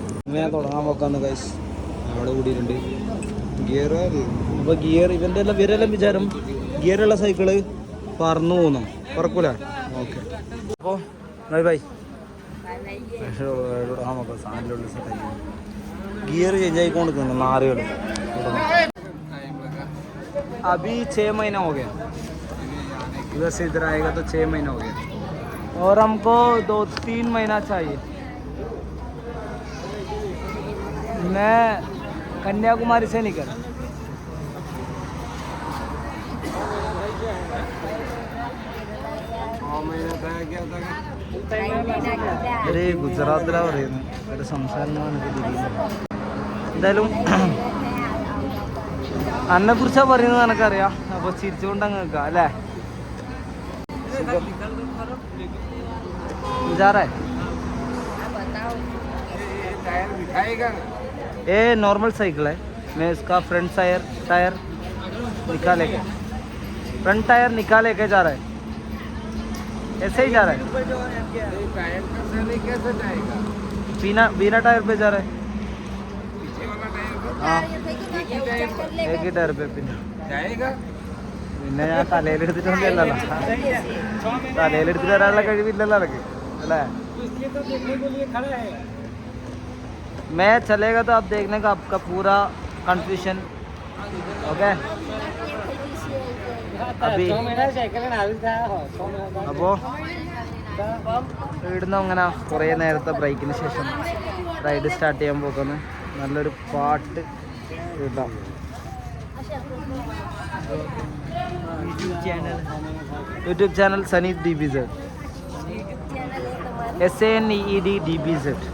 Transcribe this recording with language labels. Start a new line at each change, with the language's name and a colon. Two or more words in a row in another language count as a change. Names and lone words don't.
Malayalam: ഞാൻ തുടങ്ങാൻ നോക്കാന്ന് ഗൈസ്. അവിടെ കൂടിയിട്ടുണ്ട് ഗിയർ. അപ്പോൾ ഗിയർ ഇവൻ്റെ എല്ലാം ഇവരെല്ലാം വിചാരം ഗിയറുള്ള സൈക്കിള് പറന്നു പോകുന്നു, പറക്കൂല. ഓക്കെ, അപ്പോൾ
English: bye bye.
Malayalam: തുടങ്ങാൻ നോക്കാം. സാധനമുള്ള സെറ്റായി
English: gear change
Malayalam: ആയിക്കൊണ്ടിരിക്കുന്നു നാറുകൾ.
Hindi: अभी 6 महीना हो गया, इधर से इधर आएगा तो 6 महीना हो गया और हमको 2-3 महीना चाहिए. मैं कन्याकुमारी से निकला.
Malayalam: अरे ഗുജറാത്തിലാണ് പറയുന്നത്. ഒരു സംസാരം എന്തായാലും അന്നെ കുറിച്ചാ പറയുന്നത് എനക്കറിയാം. അപ്പൊ ചിരിച്ചുകൊണ്ട് അങ്ങ് നിൽക്കാം അല്ലേ?
Hindi: ये
English: normal cycle
Hindi: है. मैं इसका
English: front tyre
Hindi: निकाले के
English: front tyre
Hindi: निकाले के जा रहा है. ऐसे ही जा रहा है. बिना टायर पे जा रहा है. हाँ, एक ही टायर पे
Malayalam: പിന്നെ ഞാൻ തലയിലെടുത്തിട്ടൊന്നുമല്ലല്ലോ. തലയിലെടുത്തിട്ട് വരാനുള്ള കഴിവില്ലല്ലോ അതൊക്കെ അല്ലേ?
Hindi: मैं चलेगा तो आप देखने का आपका पूरा कंफ्यूजन. ओके, अभी
Malayalam: അപ്പോൾ ഇവിടുന്ന് അങ്ങനെ കുറേ നേരത്തെ ബ്രേക്കിന് ശേഷം
English: ride start
Malayalam: ചെയ്യാൻ പോകുന്നു. നല്ലൊരു പാട്ട് കേട്ടാം.
English: YouTube channel
Malayalam: സനീദ് DBZ, SANEED DBZ.